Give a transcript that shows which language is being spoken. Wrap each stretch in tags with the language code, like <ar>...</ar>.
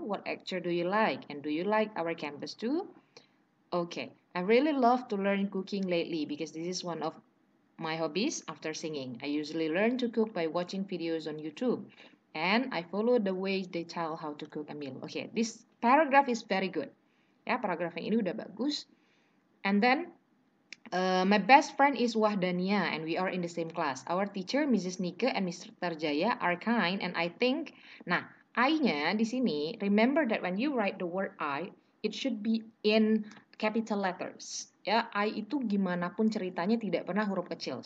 <en>What lecture do you like? And do you like our campus too? Okay, I really love to learn cooking lately because this is one of my hobbies after singing. I usually learn to cook by watching videos on YouTube, and I follow the way they tell how to cook a meal. Okay, this paragraph is very good.</en> <id>Ya, paragraf yang ini udah bagus.</id> <en>And then, my best friend is Wahdania, and we are in the same class. Our teacher, Mrs. Nike and Mr. Tarjaya, are kind, and I think, nah,</en> <id>I-nya di sini,</id> <en>remember that when you write the word I, it should be in capital letters.</en> <id>Ya, I itu gimana pun ceritanya tidak pernah huruf kecil.</id>